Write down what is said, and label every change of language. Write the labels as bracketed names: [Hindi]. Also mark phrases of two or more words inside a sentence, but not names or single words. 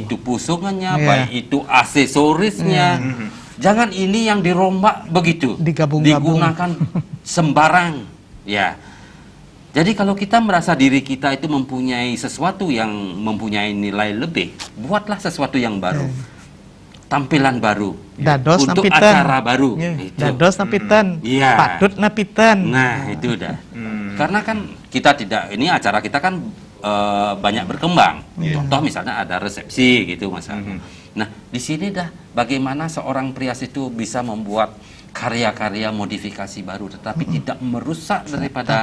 [Indonesian] itu pusungannya, baik itu aksesorisnya. Jangan ini yang dirombak begitu, digunakan sembarang. Jadi kalau kita merasa diri kita itu mempunyai sesuatu yang mempunyai nilai lebih, buatlah sesuatu yang baru. tampilan baru Dados untuk napiten. acara baru. Iya, Itu. [Balinese] Dados napiten. [Indonesian] Iya. [Balinese] Patut napiten. [Indonesian] Nah, itu udah. Karena kan kita tidak, ini acara kita kan banyak berkembang. Contoh misalnya ada resepsi gitu misalnya. Nah, di sini dah bagaimana seorang prias itu bisa membuat karya-karya modifikasi baru tetapi tidak merusak daripada